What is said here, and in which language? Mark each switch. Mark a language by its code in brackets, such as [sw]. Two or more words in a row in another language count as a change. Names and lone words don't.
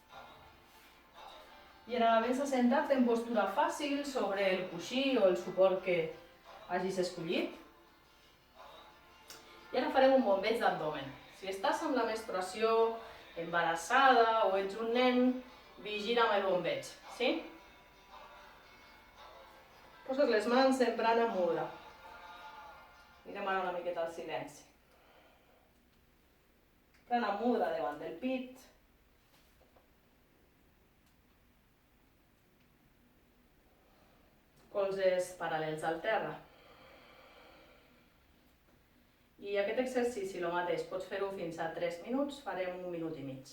[ca] I ara vens a sentar-te en postura fàcil sobre el coixí o el suport que hagis escollit. I ara farem un bombeig d'abdomen. Si estàs amb la menstruació, embarassada o ets un nen, vigila amb el bombeig, sí? Poses les mans en [sa] प्राण मुद्रा. [ca] Mirem ara una miqueta al silenci. [sa] प्राण मुद्रा [ca] davant del pit. Colzes paral·lels al terra. I aquest exercici, el mateix, pots fer-ho fins a 3 minuts, farem 1 minut i mig.